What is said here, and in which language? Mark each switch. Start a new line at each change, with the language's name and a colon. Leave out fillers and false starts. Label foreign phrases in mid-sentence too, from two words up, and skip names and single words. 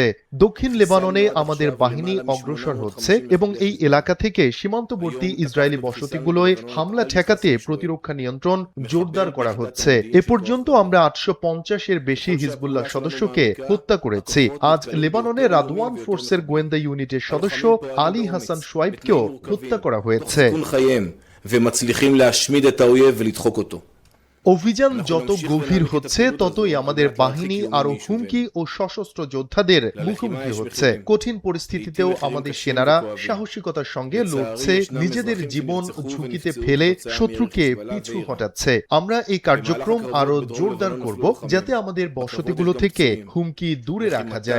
Bangla: দক্ষিণ লেবাননে আমাদের বাহিনী অগ্রসর হচ্ছে এবং এই এলাকা থেকে সীমান্তবর্তী ইসরায়েলি বসতিগুলোয় হামলা ঠেকাতে প্রতিরক্ষা নিয়ন্ত্রণ জোরদার করা হচ্ছে। এ পর্যন্ত আমরা 850-এর বেশি হিজবুল্লাহ সদস্যকে হত্যা করেছি। আজ লেবাননে রাদওয়ান ফোর্সের গোয়েন্দা ইউনিটের সদস্য আলী হাসান সোয়াইবকেও হত্যা করা হয়েছে।
Hebrew: ומצליחים להשמיד את האויב ולדחוק אותו.
Bangla: অভিযান যত গভীর হচ্ছে, ততই আমাদের বাহিনী আরো হুমকি ও সশস্ত্র যোদ্ধাদের মুখোমুখি হচ্ছে। কঠিন পরিস্থিতিতেও আমাদের সেনারা সাহসিকতার সঙ্গে লড়ছে, নিজেদের জীবন ঝুঁকিতে ফেলে শত্রুকে পিছু হটাচ্ছে। আমরা এই কার্যক্রম আরো জোরদার করব, যাতে আমাদের বসতিগুলো থেকে হুমকি দূরে রাখা যায়।